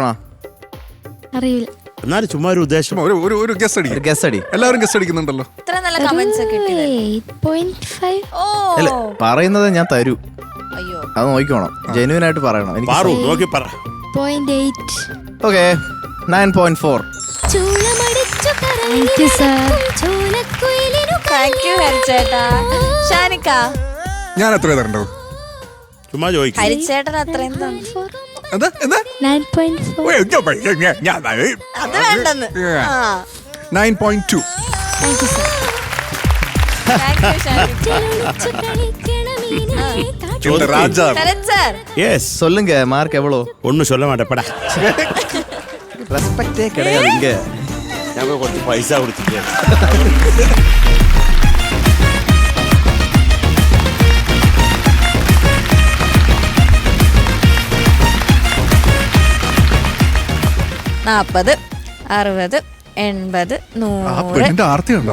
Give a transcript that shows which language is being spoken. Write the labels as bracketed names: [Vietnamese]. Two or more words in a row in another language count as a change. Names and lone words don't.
[Malayalam] അറിയില്ല. എന്നാലും ചുമ്മാ ഒരു ഉദ്ദേശം. ഒരു ഗസ് അടി. ഗസ് അടി. എല്ലാവരും ഗസ് അടിക്കുന്നുണ്ടല്ലോ. ഇത്ര നല്ല കമന്റ്സ് കിട്ടിയത്. 8.5. അല്ല, പറയുന്നത് ഞാൻ തരൂ. അയ്യോ, അത് നോക്കിക്കോണം. ജെന്യൂൻ ആയിട്ട് പറയണം. പാറു നോക്കി പറ. 0.8. ഓക്കെ, 9.4. [English] Thank you, sir. thank you [Malayalam] ഹരിച്ചേട്ടാ. ഷാനിക്ക ഞാൻ എത്ര തരണ്ടോ? ചുമ്മാ ചോദിക്കും. ഹരിച്ചേട്ടൻ അത്ര എന്താ 9.4. അത് വേണ്ടെന്ന്. 9.2. Thank you, sir. [English] thank you [Malayalam] ഷാനിക്ക. ശരത് സർ, യെസ്, [Tamil] சொல்லுங்க மார்க் எவ்வளோ? ഒന്നും சொல்ல மாட்டேன் പടാ. ரெஸ்பெக்டே கிடையாது இங்க. [Malayalam] ഞാൻ കുറച്ച് പൈസ കൊടുത്തിട്ട്. പെണ്ണിന്റെ ആർത്തി ഉണ്ടോ?